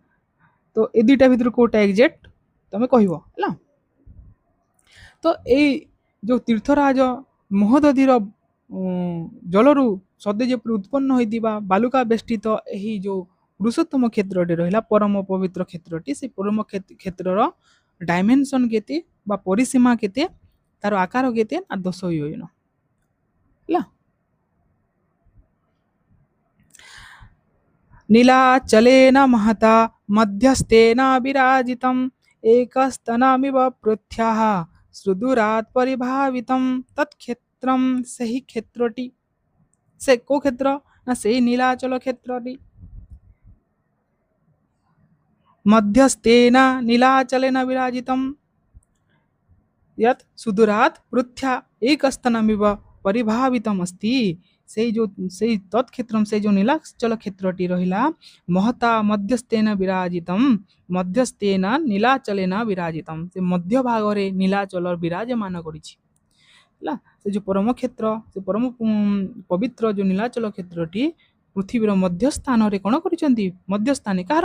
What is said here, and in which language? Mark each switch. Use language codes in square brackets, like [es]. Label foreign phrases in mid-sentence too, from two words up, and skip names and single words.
[or] ତ ଏ ଦୁଇଟା ଭିତରୁ କୋଉଟା ଏକ୍ଜାକ୍ଟ ତମେ କହିବ ହେଲା। ତ ଏଇ ଯେଉଁ ତୀର୍ଥରାଜ ମହୋଦଧିର ଜଳରୁ ସଦେ ଯେପରି ଉତ୍ପନ୍ନ ହୋଇଥିବା ବାଲୁକା ବେଷ୍ଟିତ ଏହି ଯେଉଁ ପୁରୁଷୋତ୍ତମ କ୍ଷେତ୍ରଟି ରହିଲା, ପରମ ପବିତ୍ର କ୍ଷେତ୍ରଟି, ସେ ପରମ କ୍ଷେତ୍ରର ଡାଏମେନସନ କେତେ ବା ପରିସୀମା କେତେ ତାର ଆକାର କେତେ ନା 10 ଯୋଜନ ହେଲା। [sa] नीलाचलेन महता मध्यस्थेन विराजितम् एकस्तनमिव पृथ्व्याः सुदूरात् परिभावितं तत्क्षेत्रं [or] ସେହି କ୍ଷେତ୍ରଟି ସେ କୋଉ କ୍ଷେତ୍ର ନା ସେଇ ନୀଳାଚଳ କ୍ଷେତ୍ରଟି [sa] ମଧ୍ୟସ୍ଥେନ नीलाचलेन विराजितं यत् सुदूरात् पृथ्व्या एकस्तनमिव परिभावितम् अस्ति ସେଇ ତତ୍କ୍ଷେତ୍ରମ୍ [or] ସେଇ ଯୋଉ ନୀଳାଚଳ କ୍ଷେତ୍ରଟି ରହିଲା [sa] ମହତା ମଧ୍ୟସ୍ଥେନ ବିରାଜିତମ୍ ମଧ୍ୟସ୍ଥେନ ନୀଳାଚଲେନ ବିରାଜିତମ୍ [or] ସେ ମଧ୍ୟ ଭାଗରେ ନୀଳାଚଳ ବିରାଜମାନ କରିଛି ହେଲା। ସେ ଯୋଉ ପରମ କ୍ଷେତ୍ର ସେ ପରମ ପବିତ୍ର ଯୋଉ ନୀଳାଚଳ କ୍ଷେତ୍ରଟି ପୃଥିବୀର ମଧ୍ୟ ସ୍ଥାନରେ କ'ଣ କରିଛନ୍ତି ମଧ୍ୟସ୍ଥାନେ କାହାର